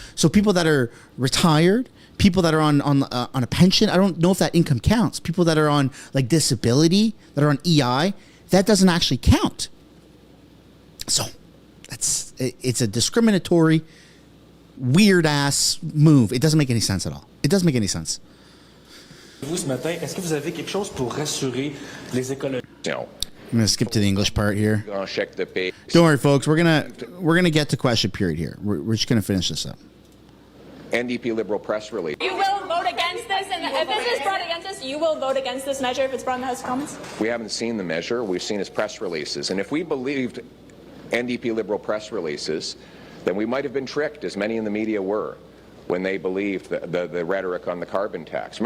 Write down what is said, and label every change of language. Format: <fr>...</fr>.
<en>So people that are retired, people that are on a pension, I don't know if that income counts. People that are on like disability, that are on EI, that doesn't actually count. So it's a discriminatory, weird ass move. It doesn't make any sense at all. It doesn't make any sense.</en> <fr>Vous ce matin, est-ce que vous avez quelque chose pour rassurer les écologistes?</fr> <en>No. I'm gonna skip to the English part here. Check the page. Don't worry, folks. We're gonna get to question period here. We're just gonna finish this up. NDP Liberal press release. You will vote against this, and if this is brought against us, you will vote against this measure if it's brought in the House of Commons? We haven't seen the measure. We've seen his press releases. And if we believed NDP Liberal press releases, then we might have been tricked, as many in the media were, when they believed the rhetoric on the carbon tax.</en>